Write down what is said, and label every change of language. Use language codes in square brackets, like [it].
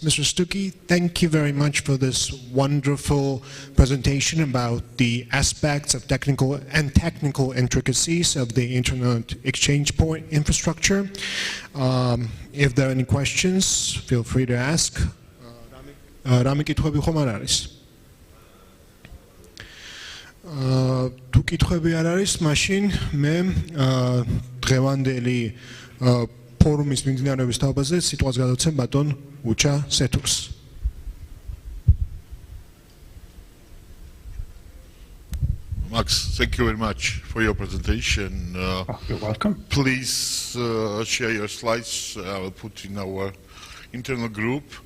[en] Stuckey, thank you very much for this wonderful presentation about the aspects of technical intricacies of the Internet Exchange Point infrastructure. If there are any questions, feel free to ask. [ka] Rami კითხვები ხომ არ არის? თუ კითხვები არ არის, მაშინ მე დღევანდელი ფორუმის მიმდინარეობის თაობაზე სიტყვას გადავცემ ბატონ უჩა სეთურს. [en] Max, thank you very much for your presentation. You're welcome. Please share your slides. I will put in our internal group.